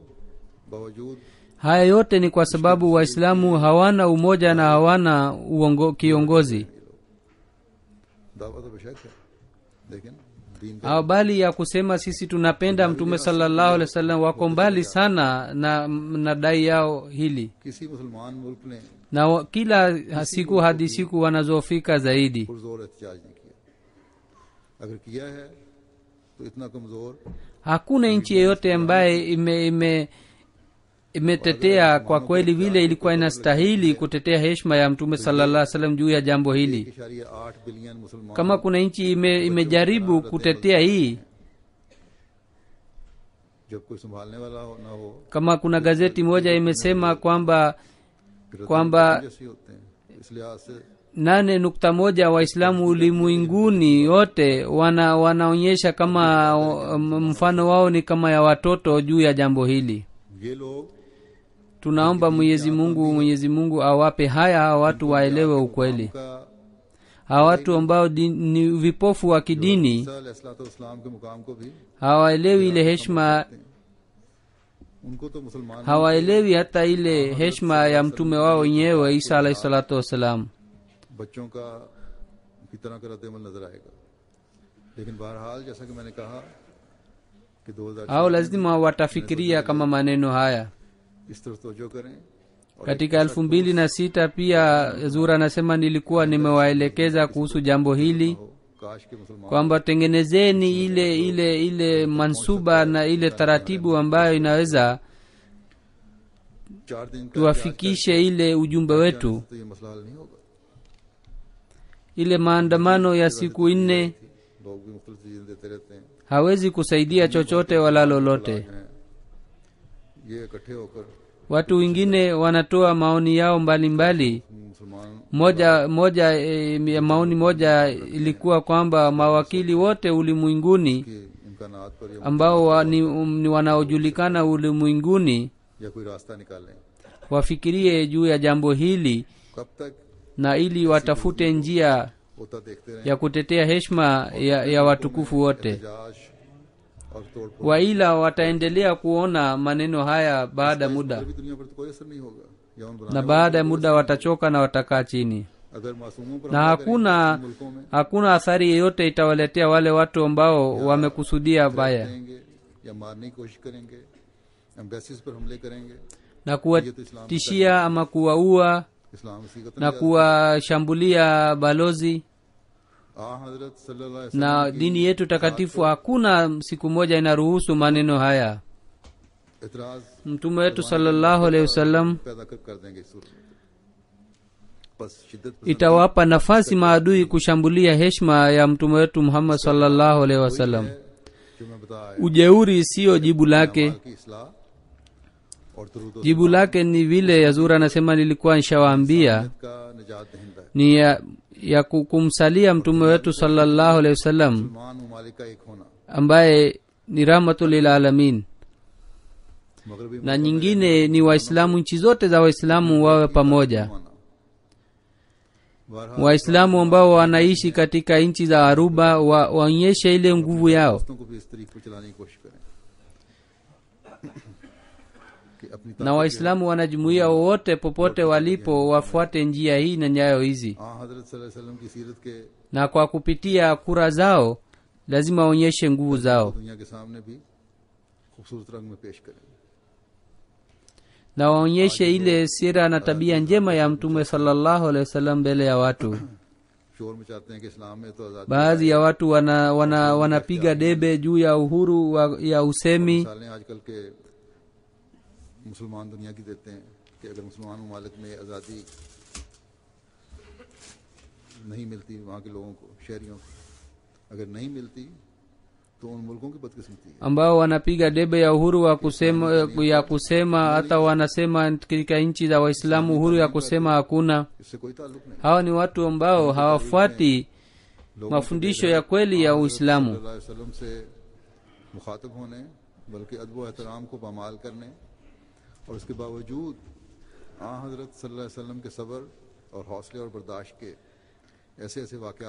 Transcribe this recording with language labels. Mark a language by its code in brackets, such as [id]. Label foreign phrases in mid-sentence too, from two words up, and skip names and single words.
[ur] دین سے تو باوجود [sw] haya yote ni kwa sababu waislamu hawana umoja na hawana kiongozi. [ur] دعویٰ تو بےشک ہے، لیکن دین کا [sw] Bali ya kusema sisi tunapenda mtume [ar] صلى الله عليه وسلم [sw] wako mbali sana na dai yao hili, [ur] کسی مسلمان ملک نے [sw] na kila siku hadi siku wanazofika zaidi. [ur] پرزور احتجاج نہیں کیا۔ اگر کیا ہے تو اتنا کمزور [sw] Hakuna nchi yoyote ambaye imetetea kwa kweli vile ilikuwa inastahili kutetea heshima ya mtume [ar] صلى الله عليه وسلم [sw] juu ya jambo hili. [ur] 1.8 بلین مسلمان [sw] Kama kuna nchi imejaribu kutetea hii, [ur] جب کوئی سنبھالنے والا ہو نہ ہو [sw] kama kuna gazeti moja imesema kwamba [ur] جیسے ہوتے ہیں، اس لحاظ سے [sw] 8.1 waislamu ulimwenguni wote wanaonyesha kama mfano wao ni kama ya watoto juu ya jambo hili. [ur] یہ لوگ [sw] Tunaomba Mwenyezi Mungu awape haya watu waelewe ukweli. [ur] का [sw] Hawa watu ambao ni vipofu wa kidini [ur] اسلام کے مقام کو بھی [sw] hawaelewi ile heshima, [ur] ان کو تو مسلمان [sw] hawaelewi hata ile heshima ya mtume wao wenyewe Isa [ar] عليه الصلاة والسلام. [ur] بچوں کا کی طرح کا رد عمل نظر آئے گا. لیکن بہرحال جیسا کہ میں نے کہا کہ 2000 [sw] Hao lazima watafikiria kama maneno haya. [ur] اس طرف توجہ کریں اور [sw] Katika 2006 pia Zura anasema nilikuwa nimewaelekeza kuhusu jambo hili [ur] کاش کے مسلمان [sw] kwamba tengenezeni ile mansuba na ile taratibu ambayo inaweza [ur] 4 دن کا [sw] tuwafikishe ile ujumbe wetu. [ur] تو یہ مسئلہ حل نہیں ہوگا. [sw] Ile maandamano ya siku 4 [ur] لوگ بھی مختلف چیزیں دیتے رہتے ہیں, [sw] hawezi kusaidia chochote wala lolote. [ur] ہیں یہ اکٹھے ہو کر [sw] Watu wengine wanatoa maoni yao mbalimbali. [ur] मुसलमान [sw] Moja ya maoni moja ilikuwa kwamba mawakili wote ulimwenguni [ur] کے امکانات پر یا [sw] ambao ni wanaojulikana ulimwenguni [ur] یا کوئی راستہ نکالیں. [sw] wafikirie juu ya jambo hili [ur] کب تک [sw] na ili watafute njia [ur] ہوتا دیکھتے رہیں, [sw] ya kutetea heshima ya watukufu wote. [ur] احتجاج اور توڑپھوڑ [sw] Waila wataendelea kuona maneno haya baada muda, [ur] بھی دنیا پر تو کوئی اثر نہیں ہوگا. یا ان [sw] na [ur] बनाने [sw] baada ya muda watachoka na watakaa chini, [ur] اگر معصوموں پر [sw] na [ur] حملہ کریں ان ملکوں میں [sw] hakuna athari yeyote itawaletea wale watu ambao wamekusudia baya [ur] دیں گے یا مارنے کی کوشش کریں گے، ایمبیسیز پر حملے کریں گے, [sw] na kuwatishia ama kuwaua [ur] اسلام وثیقت [sw] na kuwashambulia balozi [ar] हजरत صلى الله عليه [sw] na dini yetu takatifu. Hakuna siku moja inaruhusu maneno haya. [ur] एतराज [sw] Mtume wetu [ar] صلى الله عليه وسلم [ur] پیدا کر دیں گے اس صورت میں. بس شدت [sw] itawapa nafasi maadui kushambulia heshima ya mtume wetu Muhammad [ar] صلى الله عليه وسلم. [ur] جو میں بتایا [sw] Ujeuri siyo jibu lake. [ur] کی اصلاح اور درود اور [sw] Jibu lake ni vile Yazura anasema nilikuwa nishawaambia, [ur] کا نجات دہندہ ہے. [sw] ni ya kumsalia mtume wetu [ar] صلى الله عليه وسلم [ur] مسلمان ممالک کا ایک ہونا, [sw] ambaye ni [ar] رحمة للعالمين, [ur] मगरबी [sw] na nyingine ni Waislamu, nchi zote za Waislamu wawe pamoja. [ur] ہونا۔ بہرحال [sw] Waislamu ambao wanaishi katika nchi za Aruba waonyeshe ile nguvu yao, [ur] دوستوں کو بھی اس طریقے پر چلانے کی کوشش کریں کہ اپنی [sw] na Waislamu wanajumuia wote popote walipo wafuate njia hii na nyayo hizi, [ur] हजरत [ar] صلى الله عليه وسلم [ur] کی سیرت کے [sw] na kwa kupitia kura zao lazima waonyeshe nguvu zao, [ur] دنیا کے سامنے بھی خوبصورت رنگ میں پیش کریں. [sw] na waonyeshe ile sira na tabia njema ya mtume [ar] صلى الله عليه وسلم [sw] mbele ya watu. [ur] شور مچاتے ہیں کہ اسلام میں تو آزادی [sw] Baadhi ya watu wanapiga debe juu ya uhuru ya usemi, [ur] مثالیں آج کل کے مسلمان دنیا کی دیتے ہیں کہ اگر مسلمان ممالک میں آزادی نہیں ملتی وہاں کے لوگوں کو، شہریوں کو اگر نہیں ملتی تو ان ملکوں کی بدقسمتی ہے. [sw] ambao wanapiga debe ya uhuru ya kusema hata wanasema katika nchi za Waislamu uhuru ya kusema hakuna. [ur] اس سے کوئی تعلق نہیں. [sw] Hawa ni watu ambao hawafuati mafundisho ya kweli ya Uislamu, [ar] صلى الله عليه وسلم [ur] سے مخاطب ہونے بلکہ ادب و احترام کو پامال کرنے اور اس کے باوجود حضرت [ar] صلى الله عليه وسلم [ur] کے صبر اور حوصلے اور برداشت کے ایسے ایسے واقعات